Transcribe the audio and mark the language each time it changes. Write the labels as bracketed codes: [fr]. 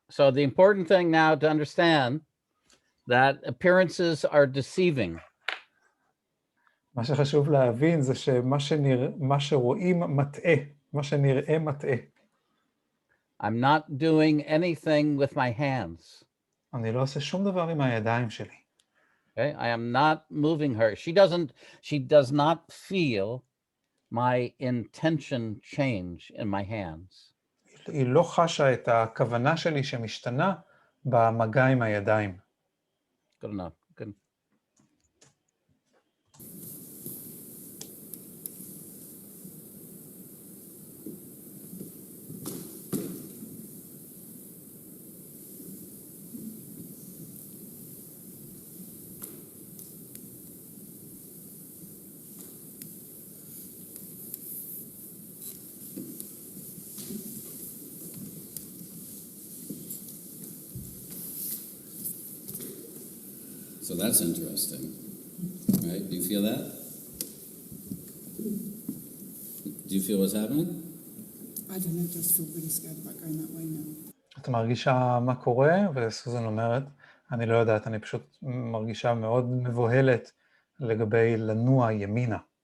[en] So the important thing now to understand that appearances are deceiving. [he] מה שחשוב להבין זה מה שרואים מטעה, מה שנראה מטעה. [en] I'm not doing anything with my hands. [he] אני לא עושה שום דבר עם הידיים שלי. [en] Okay? I am not moving her. She does not feel my intention change in my hands. [he] היא לא חשה את הכוונה שלי שמשתנה במגע עם הידיים. [en] Good enough. Good. So that's interesting, right? Do you feel that? Do you feel what's happening? I don't know, I just feel really scared about going that way now. [he] את מרגישה מה קורה, וסוזן אומרת, אני לא יודעת, אני פשוט מרגישה מאוד מבוהלת לגבי לנוע ימינה.